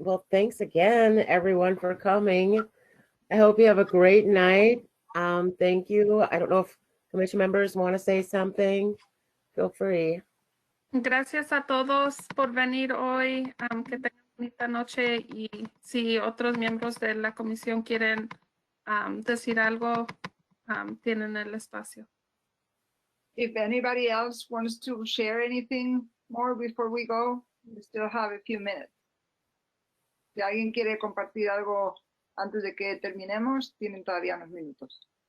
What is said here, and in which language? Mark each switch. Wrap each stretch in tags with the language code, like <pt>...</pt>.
<en>thanks again, everyone, for coming. I hope you have a great night. Thank you. I don't know if commission members want to say something. Feel free.</en> <es>Gracias a todos por venir hoy. Que tengan bonita noche y si otros miembros de la comisión quieren decir algo, tienen el espacio.</es> <en>If anybody else wants to share anything more before we go, we still have a few minutes.</en> <es>Si alguien quiere compartir algo antes de que terminemos, tienen todavía unos minutos.</es>